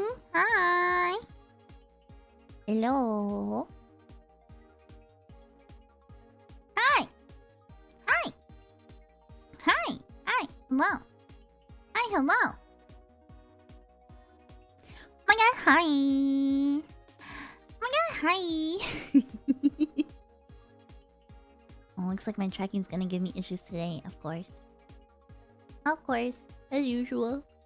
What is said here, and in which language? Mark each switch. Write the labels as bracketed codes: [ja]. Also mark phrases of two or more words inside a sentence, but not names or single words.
[en] Hi. Hello. Hi. Hi. Hi. Hi. Hello. Hi. Hello. Oh my god. Hi. Oh my god. Hi. Oh, looks like my tracking's gonna give me issues today. Of course. Of course. As usual.